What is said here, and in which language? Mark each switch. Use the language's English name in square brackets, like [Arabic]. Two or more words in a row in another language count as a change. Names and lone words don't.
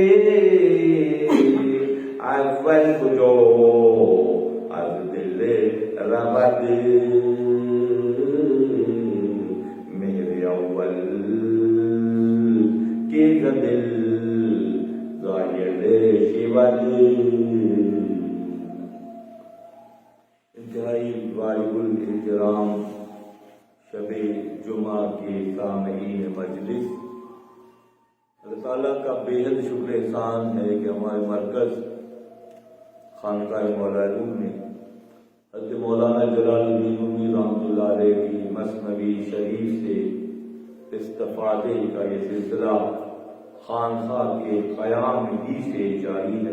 [Persian] اول کجا از دل رود مهر اول که ز دل ظاهر شود. [Urdu] انتہائی واجب الاحترام شب جمعہ کے سامعین مجلس، اللہ تعالیٰ کا بے حد شکر احسان ہے کہ ہمارے مرکز خانقاہ مولا روم نے حضرت مولانا جلال الدین رومی رحمۃ اللہ علیہ کی مثنوی شریف سے استفادے کا یہ سلسلہ خانقاہ کے قیام ہی سے جاری ہے.